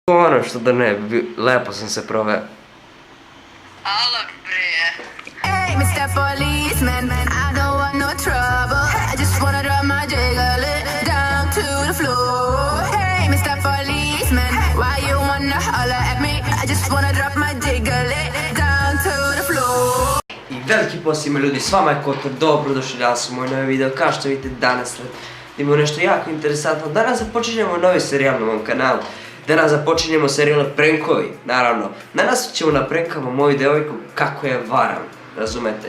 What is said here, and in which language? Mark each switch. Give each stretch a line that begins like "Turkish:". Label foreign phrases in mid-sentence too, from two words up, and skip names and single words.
Serbian: Ono što da ne, lepo sam se proveo. Alo bre.
English: Hey, Mr. Policeman, I don't want no trouble. I just wanna drop my jiggle down to the floor. Hey, Mr. Policeman, why you wanna holler at me? I just wanna drop my jiggle down to the floor.
Serbian: I veliki pozdrav svima ljudi, s vama je Kotor, dobrodošli danas u moj novi video. Kao što vidite danas imamo nešto jako interesantno. Danas započinjemo novi serijal na mom kanalu. Danas započinjemo serijal prankovi, naravno. Danas ćemo da prankamo moju devojku kako je varam, razumete?